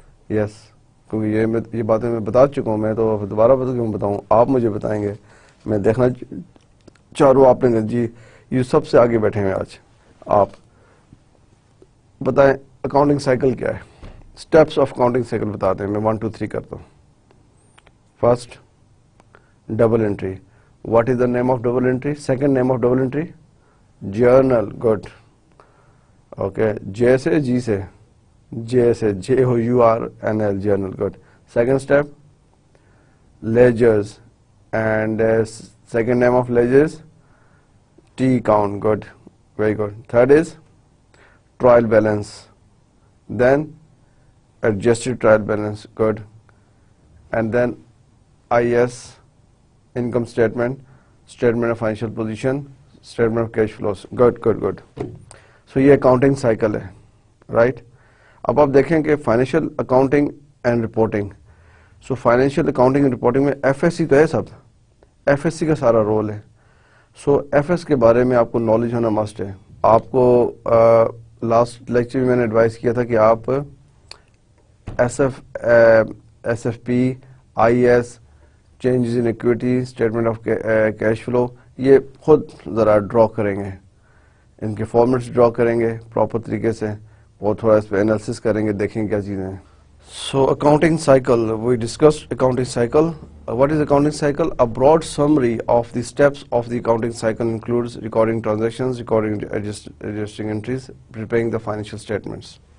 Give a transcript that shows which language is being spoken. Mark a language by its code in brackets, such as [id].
[ur] یس، کیونکہ یہ باتیں میں بتا چکا ہوں، میں تو دوبارہ کیوں بتاؤں؟ آپ مجھے بتائیں گے. میں دیکھنا چاہ رہا ہوں آپ نے جی یہ سب سے آگے بیٹھے ہیں آج. آپ بتائیں اکاؤنٹنگ سائیکل کیا ہے؟ اسٹیپس آف اکاؤنٹنگ سائیکل بتاتے ہیں. میں 1 2 3 کرتا ہوں. [en] First, double entry. What is the name of double entry? Second name of double entry? Journal. Good. Okay. [ur] جے سے جی سے JOURNL general. Good. [en] Second step ledgers and second name of ledgers T count. Good, very good. Third is trial balance, then adjusted trial balance. Good. And then IS, income statement, statement of financial position, statement of cash flows. Good. So یہ accounting cycle ہے, right? [ur] اب آپ دیکھیں کہ [en] financial accounting and reporting. [ur] So financial accounting and reporting میں FSC تو ہے، سب FSC کا سارا رول ہے. سو ایف ایس کے بارے میں آپ کو نالج ہونا مسٹ ہے. آپ کو لاسٹ لیکچر میں نے ایڈوائز کیا تھا کہ آپ S F P, I S, changes in equity, statement of cash flow, یہ خود ذرا ڈرا کریں گے، ان کے فارمیٹس ڈرا کریں گے پراپر طریقے سے، اور تھوڑا اس پہ انالیسس کریں گے، دیکھیں گے کیا چیزیں ہیں. [en] So accounting cycle, we discussed accounting cycle. What is accounting cycle? A broad summary of the steps of the accounting cycle includes recording transactions, recording adjusting entries, preparing the financial statements.